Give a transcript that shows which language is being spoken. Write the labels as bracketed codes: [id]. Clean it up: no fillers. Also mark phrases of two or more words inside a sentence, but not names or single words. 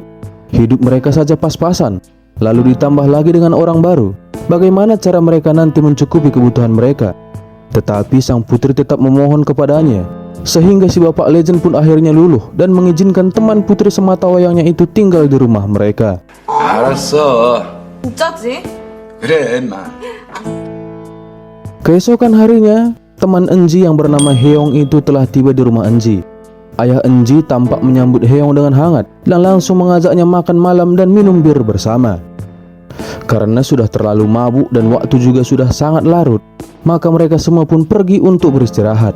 [id] Hidup mereka saja pas-pasan, lalu ditambah lagi dengan orang baru. Bagaimana cara mereka nanti mencukupi kebutuhan mereka? Tetapi sang putri tetap memohon kepadanya, sehingga si Bapak Legend pun akhirnya luluh dan mengizinkan teman putri sematawayangnya itu tinggal di rumah mereka. [ko] 알았어. 진짜지? 그래, 인마. [id] Keesokan harinya, teman Enji yang bernama Heong itu telah tiba di rumah Enji. Ayah Enji tampak menyambut Heong dengan hangat dan langsung mengajaknya makan malam dan minum bir bersama. Karena sudah terlalu mabuk dan waktu juga sudah sangat larut, maka mereka semua pun pergi untuk beristirahat.